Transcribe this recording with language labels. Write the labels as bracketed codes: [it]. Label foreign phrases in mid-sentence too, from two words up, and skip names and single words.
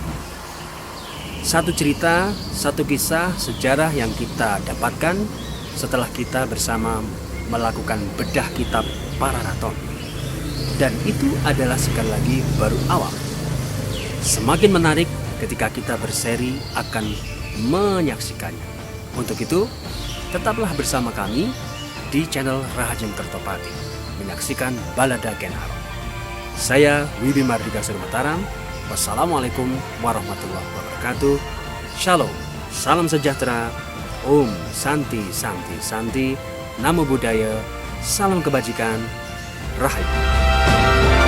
[id] Satu cerita, satu kisah sejarah yang kita dapatkan setelah kita bersama melakukan bedah kitab Pararaton. Dan itu adalah sekali lagi baru awal. Semakin menarik ketika kita berseri akan menyaksikannya. Untuk itu, tetaplah bersama kami di channel Rahajem Kertopati menyaksikan balada Ken Angrok. Saya Wibi Mardika Surmataram. [ar] والسلام عليكم ورحمة الله وبركاته. [id] Shalom, salam sejahtera, [sa] ॐ शान्ति शान्ति शान्ति, [pi] Namo Buddhaya, [id] salam kebajikan, Rahayu.